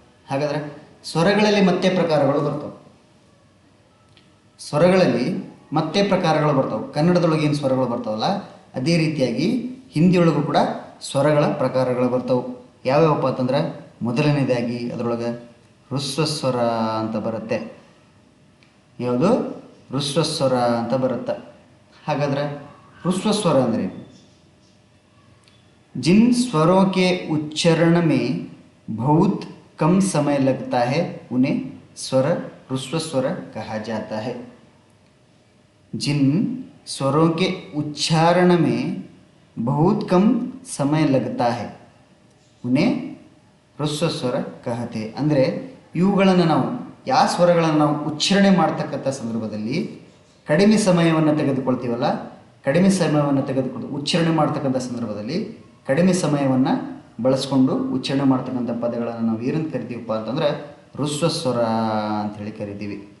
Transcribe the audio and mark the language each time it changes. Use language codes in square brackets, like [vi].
[kn] ಹಾಗಾದರೆ ಸ್ವರಗಳಲ್ಲಿ ಮತ್ತೆ ಪ್ರಕಾರಗಳು ಬರ್ತವೆ. ಸ್ವರಗಳಲ್ಲಿ ಮತ್ತೆ ಪ್ರಕಾರಗಳು ಬರ್ತವೆ. ಕನ್ನಡದೊಳಗೆ ಏನು ಸ್ವರಗಳು ಬರ್ತಾವಲ್ಲ, ಅದೇ ರೀತಿಯಾಗಿ ಹಿಂದಿಯೊಳಗೂ ಕೂಡ ಸ್ವರಗಳ ಪ್ರಕಾರಗಳು ಬರ್ತವೆ. ಯಾವ್ಯಾವಪ್ಪ ಅಂತಂದ್ರೆ, ಮೊದಲನೇದಾಗಿ ಅದರೊಳಗೆ ಹ್ರಸ್ವಸ್ವರ ಅಂತ ಬರುತ್ತೆ. ಯಾವುದು? ಹ್ರಸ್ವಸ್ವರ ಅಂತ ಬರುತ್ತೆ. ಹಾಗಾದರೆ ಹ್ರಸ್ವಸ್ವರ ಅಂದರೆ [hi] जिन स्वरों के उच्चारण में बहुत कम समय लगता है उन्हें स्वर ह्रस्व स्वर कहा जाता है. जिन स्वरों के उच्चारण में बहुत कम समय लगता है उन्हें ह्रस्व स्वर कहते. [kn] ಅಂದರೆ ಇವುಗಳನ್ನು ನಾವು ಯಾವ ಸ್ವರಗಳನ್ನು ನಾವು ಉಚ್ಚಾರಣೆ ಮಾಡ್ತಕ್ಕಂಥ ಸಂದರ್ಭದಲ್ಲಿ ಕಡಿಮೆ ಸಮಯವನ್ನು ತೆಗೆದುಕೊಳ್ತೀವಲ್ಲ, ಕಡಿಮೆ ಸಮಯವನ್ನು ತೆಗೆದುಕೊಂಡು ಉಚ್ಚಾರಣೆ ಮಾಡ್ತಕ್ಕಂಥ ಸಂದರ್ಭದಲ್ಲಿ ಕಡಿಮೆ ಸಮಯವನ್ನು ಬಳಸ್ಕೊಂಡು ಉಚ್ಚಾರಣೆ ಮಾಡ್ತಕ್ಕಂಥ ಪದಗಳನ್ನು ನಾವು ಏನಂತ ಕರಿತೀವಪ್ಪ ಅಂತಂದ್ರೆ ಹ್ರಸ್ವ ಸ್ವರ ಅಂಥೇಳಿ ಕರಿತೀವಿ.